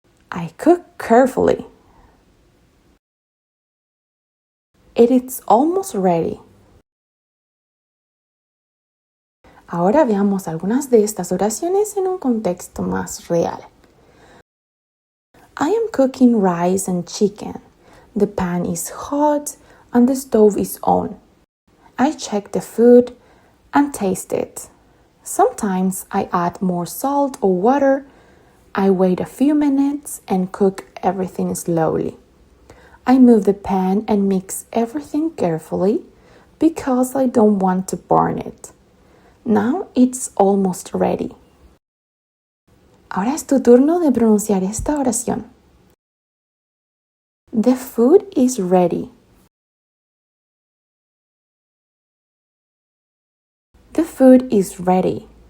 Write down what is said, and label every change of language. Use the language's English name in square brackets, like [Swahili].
[English] I cook carefully. It is almost ready. [Spanish] Ahora veamos algunas de estas oraciones en un contexto más real. [English] I am cooking rice and chicken. The pan is hot and the stove is on. I check the food and taste it. Sometimes I add more salt or water. I wait a few minutes and cook everything slowly. I move the pan and mix everything carefully because I don't want to burn it. Now it's almost ready. [Spanish] Ahora es tu turno de pronunciar esta oración. [English] The food is ready. The food is ready.